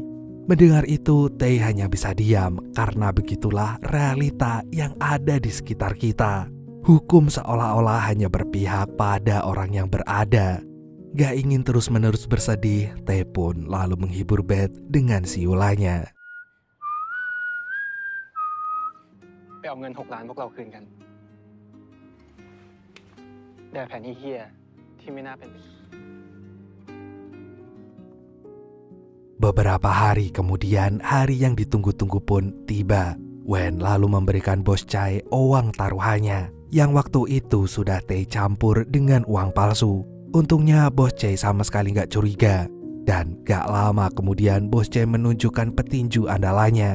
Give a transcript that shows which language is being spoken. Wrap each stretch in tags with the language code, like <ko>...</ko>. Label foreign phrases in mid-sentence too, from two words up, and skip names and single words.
<id>Mendengar itu Tae hanya bisa diam karena begitulah realita yang ada di sekitar kita. Hukum seolah-olah hanya berpihak pada orang yang berada. Gak ingin terus-menerus bersedih, Tae pun lalu menghibur Beth dengan siulanya.</id> <th>ไปเอาเงิน6 ล้านพวกเราคืนกันแด่แผนเหี้ยที่ไม่น่าเป็น</th> <id>Beberapa hari kemudian, hari yang ditunggu-tunggu pun tiba. Wen lalu memberikan bos Chae uang taruhannya, yang waktu itu sudah Tae campur dengan uang palsu. Untungnya bos Chae sama sekali gak curiga. Dan gak lama kemudian bos Chae menunjukkan petinju andalannya.</id>